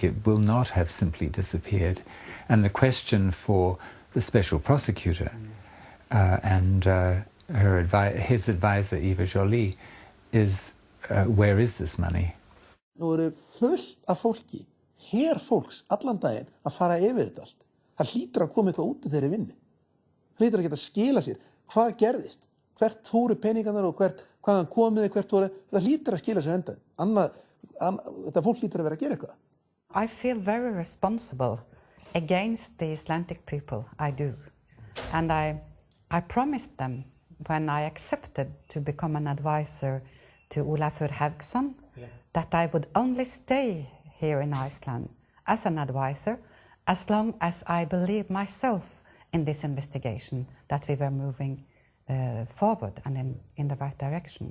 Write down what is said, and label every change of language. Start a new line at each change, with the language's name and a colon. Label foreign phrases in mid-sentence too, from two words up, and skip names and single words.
English: It will not have simply disappeared. And the question for the special prosecutor and his advisor, Eva Joly, is where is this money?
Icelandic: Nú eru fullt af fólki, herfólks, allan daginn, að fara yfir þetta allt. Það hlýtur að koma eitthvað út úr þeirri vinnu. Það hlýtur að geta skila sér. Hvað gerðist? Hvert fóru peningarnir og hvaðan komiði, hvert fóru? Það hlýtur að skila sér endan. Þetta fólk hlýtur að vera að gera eitthvað.
English: I feel very responsible against the Icelandic people, I do. And I promised them when I accepted to become an advisor to Ólafur Hauksson that I would only stay here in Iceland as an advisor as long as I believed myself in this investigation that we were moving forward and in the right direction.